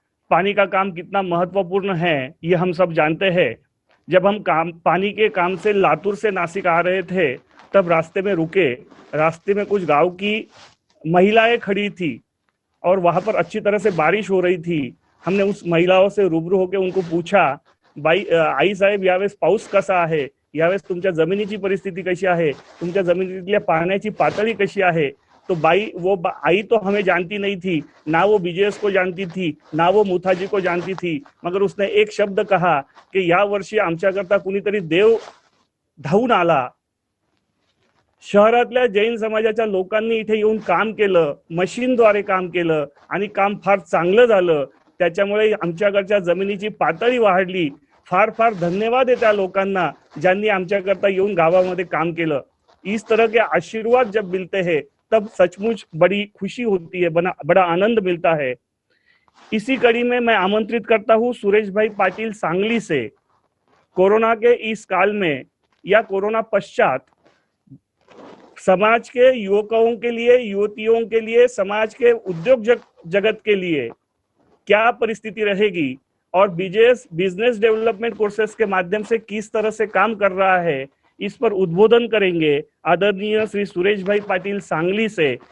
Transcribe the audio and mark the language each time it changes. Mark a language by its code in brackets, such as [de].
[hi] पानी का काम कितना महत्वपूर्ण है ये हम सब जानते हैं। जब हम पानी के काम से लातूर से नासिक आ रहे थे तब रास्ते में रुके, रास्ते में कुछ गांव की महिलाएं खड़ी थी और वहां पर अच्छी तरह से बारिश हो रही थी। हमने उस महिलाओं से रूबरू होकर उनको पूछा, [mr] आई साहेब यावेळेस पाऊस कसा आहे, यावेळेस तुमच्या जमिनीची परिस्थिती कशी आहे, तुमच्या जमिनीतल्या पाण्याची पातळी कशी आहे। [hi] तो वो आई तो हमें जानती नहीं थी, ना वो BJS को जानती थी, ना वो मुथाजी को जानती थी, मगर उसने एक शब्द कहा कि [mr] या वर्षी आमच्याकरता कुणीतरी देव धावून आला। शहरातल्या जैन समाजाच्या लोकांनी इथे येऊन काम केलं, मशीनद्वारे काम केलं आणि काम फार चांगलं झालं। त्याच्यामुळे आमच्याकडच्या जमिनीची पातळी वाढली। फार फार धन्यवाद है त्या लोकांना ज्यांनी आमच्याकरता येऊन गावामध्ये काम केलं। [hi] इस तरह के आशीर्वाद जब मिलते हैं तब सचमुच बड़ी खुशी होती है, बड़ा आनंद मिलता है। इसी कड़ी में मैं आमंत्रित करता हूँ सुरेश भाई पाटिल सांगली से। कोरोना के इस काल में या कोरोना पश्चात समाज के युवकों के लिए, युवतियों के लिए, समाज के उद्योग जगत के लिए क्या परिस्थिति रहेगी और बीजेएस बिजनेस डेवलपमेंट कोर्सेस के माध्यम से किस तरह से काम कर रहा है, इस पर उद्बोधन करेंगे आदरणीय श्री सुरेश भाई पाटिल सांगली से।